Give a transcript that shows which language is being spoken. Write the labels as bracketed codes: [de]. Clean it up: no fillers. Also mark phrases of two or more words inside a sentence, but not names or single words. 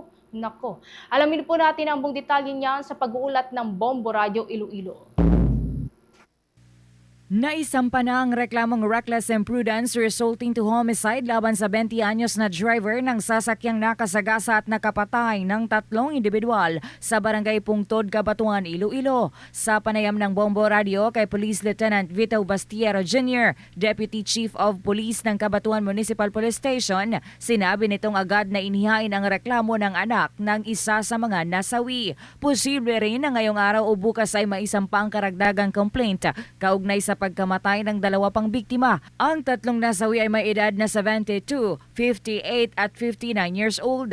[tl] Nako, alamin po natin ang buong detalye niyan sa pag-uulat ng Bombo Radio Iloilo. Naisampa na ang reklamong [en] reckless imprudence resulting to homicide [tl] laban sa 20 anyos na driver ng sasakyang nakasagasa at nakapatay ng 3 individual sa barangay Pungtod, Cabatuan, Iloilo. Sa panayam ng Bombo Radio kay Police Lieutenant Vito Bastiero Jr., [en] Deputy Chief of Police [tl] ng Cabatuan Municipal Police Station, sinabi nitong agad na inihain ang reklamo ng anak ng isa sa mga nasawi. Posible rin na ngayong araw o bukas ay maisampa ang karagdagang complaint kaugnay sa pagkamatay ng 2 pang biktima. Ang 3 nasawi ay may edad na 72, 58 at 59 [en] years old.